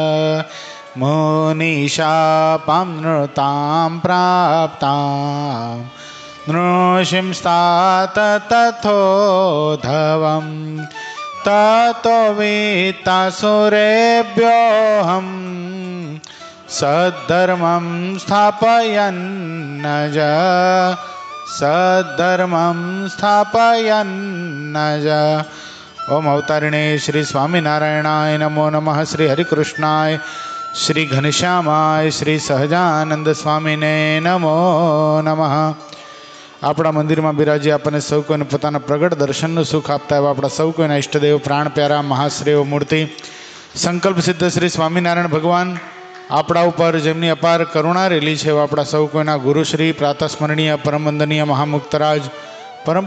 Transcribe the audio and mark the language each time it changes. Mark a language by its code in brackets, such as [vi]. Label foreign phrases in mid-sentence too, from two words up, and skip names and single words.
[sa] मुनिशापं नृतां प्राप्तां नृसिंस्तात तथोधवम् ततो वित्तासुरेभ्योऽहं सद्धर्मं स्थापयन्नज ओम अवतारिणे श्री स्वामिनारायणाय नमो नमः। श्री हरिकृष्णाय श्री घनश्यामाय श्री सहजानंद स्वामीने नमो नमः। [gu] આપણા મંદિરમાં બિરાજી આપણને સૌ કોઈને પોતાના પ્રગટ દર્શનનું સુખ આપતા એવા આપણા સૌ કોઈના ઈષ્ટદેવ પ્રાણ પ્યારા મહાશ્રેય મૂર્તિ સંકલ્પ સિદ્ધ શ્રી સ્વામિનારાયણ ભગવાન આપણા ઉપર જેમની અપાર કરુણા રેલી છે એવા આપણા સૌ કોઈના ગુરુશ્રી પ્રાતસ્મરણીય પરમ વંદનીય મહામુક્તરાજ પરમ